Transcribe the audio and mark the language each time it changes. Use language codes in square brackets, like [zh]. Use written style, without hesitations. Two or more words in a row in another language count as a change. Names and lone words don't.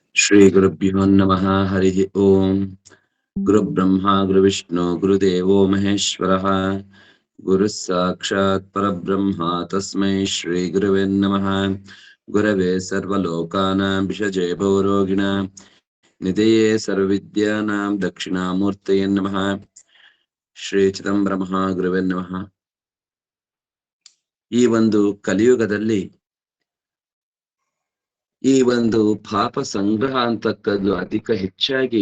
[sa] ಶ್ರೀ ಗುರುಭ್ಯೋ ನಮಃ. ಹರಿ ಓಂ. ಗುರು ಬ್ರಹ್ಮ ಗುರು ವಿಷ್ಣು ಗುರುದೇವೋ ಮಹೇಶ್ವರಃ. ಗುರು ಸಾಕ್ಷಾತ್ ಪರಬ್ರಹ್ಮ ತಸ್ಮೈ ಶ್ರೀ ಗುರುವೇ ನಮಃ. ಗುರವೇ ಸರ್ವಲೋಕಾನಾಂ ವಿಷಜೇ ಭವರೋಗಿಣಾಂ ನಿಧಯೇ ಸರ್ವವಿದ್ಯಾನಾಂ ದಕ್ಷಿಣಾಮೂರ್ತಯೇ ನಮಃ. ಶ್ರೀ ಚಿದಂಬರ ಮಹಾಗುರುವೇ ನಮಃ. [kn] ಈ ಒಂದು ಕಲಿಯುಗದಲ್ಲಿ ಈ ಒಂದು ಪಾಪ ಸಂಗ್ರಹ ಅಂತಕ್ಕದ್ದು ಅಧಿಕ ಹೆಚ್ಚಾಗಿ